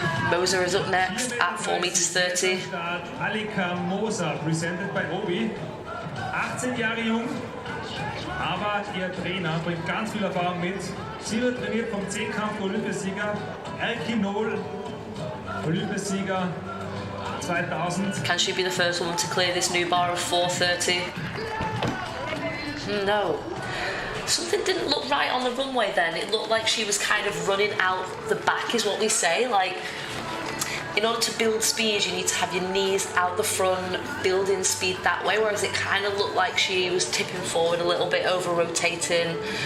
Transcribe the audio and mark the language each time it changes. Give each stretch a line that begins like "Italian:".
English: Moser is up next at 4 meters 30. Alika Moser, presented by Obi.
German: 18 Jahre jung, aber ihr Trainer bringt ganz viel Erfahrung mit. Sie wird trainiert vom 10-Kampf-Olympiasieger Erki Noll, Olympiasieger 2000.
English: Can she be the first woman to clear this new bar of 4:30? No. Something didn't look right on the runway then. It looked like she was kind of running out the back, is what we say. Like, in order to build speed, you need to have your knees out the front, building speed that way, whereas it kind of looked like she was tipping forward a little bit, over-rotating.